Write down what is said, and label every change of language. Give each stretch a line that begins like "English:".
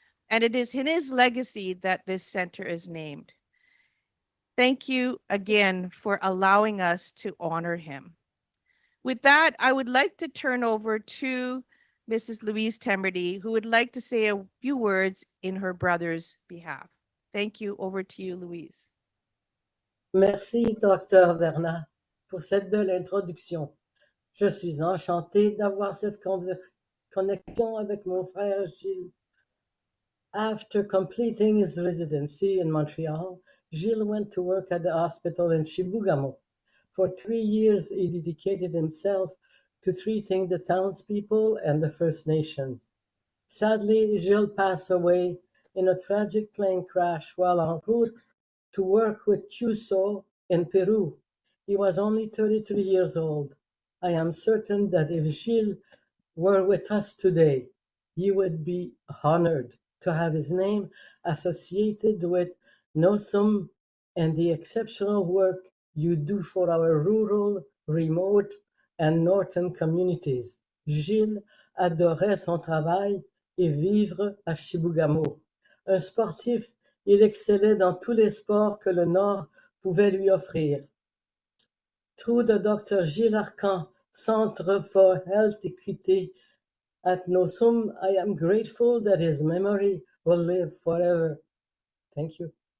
English: And it is in his legacy that this center is named. Thank you again for allowing us to honor him. With that, I would like to turn over to Mrs. Louise Temedy, who would like to say a few words in her brother's behalf. Thank you. Over to you, Louise.
French: Merci, Docteur Bernard, pour cette belle introduction. Je suis enchantée d'avoir cette connexion avec mon frère Gilles.
English: After completing his residency in Montreal, Gilles went to work at the hospital in Chibougamau. For 3 years, he dedicated himself to treating the townspeople and the First Nations. Sadly, Gilles passed away in a tragic plane crash while en route to work with Chuso in Peru. He was only 33 years old. I am certain that if Gilles were with us today, he would be honored to have his name associated with NOSUM and the exceptional work you do for our rural, remote, and northern communities.
French: Gilles adorait son travail et vivre à Chibougamau. Un sportif, il excellait dans tous les sports que le Nord pouvait lui offrir.
English: Through the Dr. Gilles Arcand Centre for Health Equity at NOSUM, I am grateful that his memory will live forever. Thank you.